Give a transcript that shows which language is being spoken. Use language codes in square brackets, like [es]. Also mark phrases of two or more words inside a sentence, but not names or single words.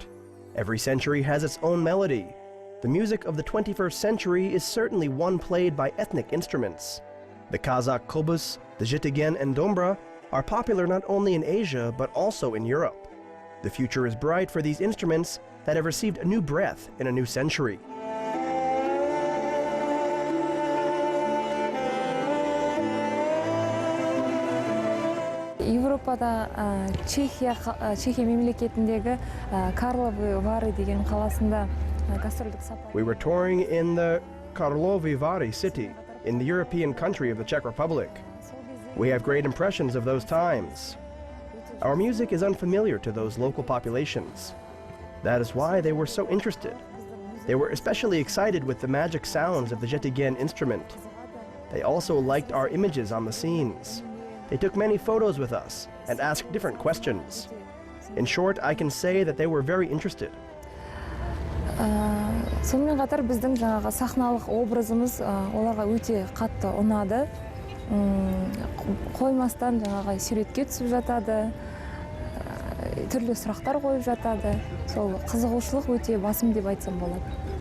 [en] Every century has its own melody. The music of the 21st century is certainly one played by ethnic instruments. The Kazakh kobus, the Jibek and dombra are popular not only in Asia but also in Europe. The future is bright for these instruments that have received a new breath in a new century. [kk] Европада Чехия мемлекетіндегі Karlovy Vary деген қаласында гастрольдік сапар. [en] We were touring in the Karlovy Vary city in the European country of the Czech Republic. We have great impressions of those times. Our music is unfamiliar to those local populations. That is why they were so interested. They were especially excited with the magic sounds of the Jibek instrument. They also liked our images on the scenes. They took many photos with us and asked different questions. In short, I can say that they were very interested. [kk] Сонымен қатар біздің жаңағы сахналық образымыз оларға өте қатты ұнады. Қоймастан жаңағы суретке түсіп жатады, түрлі сұрақтар қойып жатады. Сол қызығушылық өте басым деп айтсам болады.